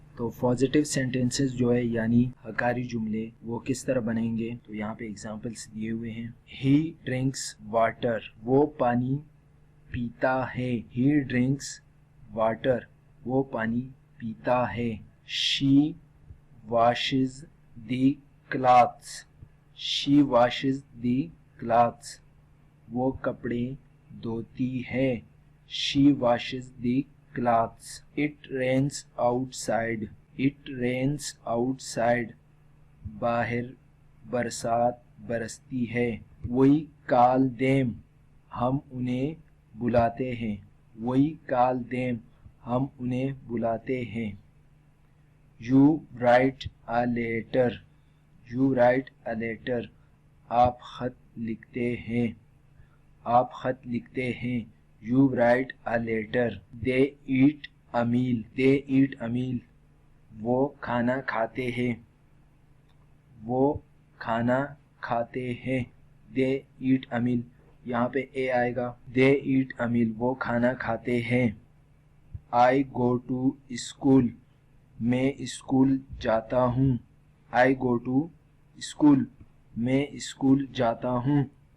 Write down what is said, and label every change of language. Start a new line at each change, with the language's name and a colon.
Hindi: तो positive sentences जो है यानी हकारी जुमले, वो किस तरह बनेंगे, तो यहाँ पे एग्जांपल्स दिए हुए हैं।
English: he drinks water,
Hindi: वो पानी पीता है।
English: he drinks water,
Hindi: वो पानी पीता है।
English: she washes the clothes, she washes the clothes,
Hindi: वो कपड़े धोती है।
English: she washes the clothes. It rains outside, it rains outside,
Hindi: बाहर बरसात बरसती है।
English: We call them,
Hindi: हम उन्हें बुलाते हैं।
English: We call them,
Hindi: हम उन्हें बुलाते हैं।
English: You write a letter, you write a letter,
Hindi: आप खत लिखते हैं। आप खत लिखते हैं।
English: You write a letter. They eat a meal, they eat a meal,
Hindi: वो खाना खाते हैं। वो खाना खाते हैं।
English: They eat a meal,
Hindi: यहाँ पे ए आएगा।
English: They eat a meal,
Hindi: वो खाना खाते हैं।
English: I go to school,
Hindi: मैं स्कूल जाता हूँ।
English: I go to school,
Hindi: मैं स्कूल जाता हूँ।